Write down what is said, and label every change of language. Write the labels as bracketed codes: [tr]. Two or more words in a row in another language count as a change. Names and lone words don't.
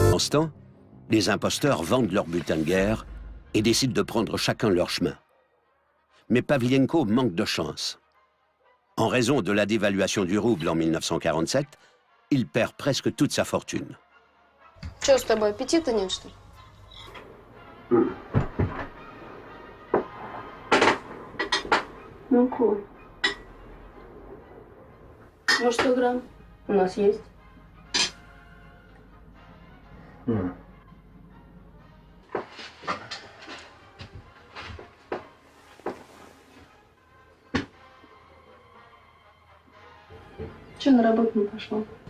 [fr] l'instant, les imposteurs vendent leur butin de guerre et décident de prendre chacun leur chemin. Mais Pavlienko manque de chance. En raison de la dévaluation du rouble en 1947, il perd presque toute sa fortune. [ru] Что с тобой, аппетита нет, что ли? Ну-ка. Ну, 100 грамм у нас есть. Че на работу не пошел?